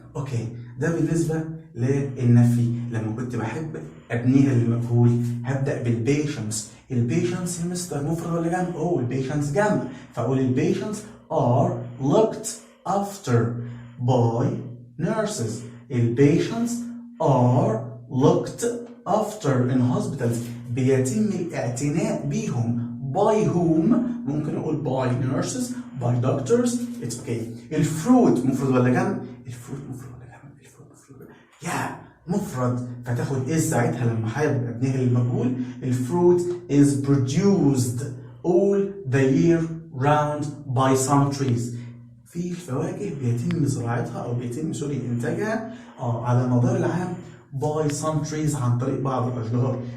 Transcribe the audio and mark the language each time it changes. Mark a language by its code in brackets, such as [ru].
[ar] اوكي ده بالنسبه للنفي. لما كنت بحب ابنيها للمجهول هبدا بالبيشنس. البيشنس يا مستر مفرد ولا جمع؟ البيشنس جمع، فاقول البيشنس [en] are looked after by nurses. [ar] البيشنس [en] are looked after in hospitals، [ar] بيتم الاعتناء بيهم. [en] by whom؟ [ar] ممكن اقول [en] by nurses، by doctors، it's okay. [ar] الفروت مفرد ولا جمع؟ الفروت مفرد ولا جمع؟ الفروت مفرد ولا جمع؟ يا مفرد، فتاخد ايه ساعتها لما حابب ابنيها للمجهول؟ الفروت [en] is produced all the year round by some trees. [ar] في الفواكه بيتم زراعتها او بيتم انتاجها على مدار العام [en] by some trees، [ar] عن طريق بعض الاشجار.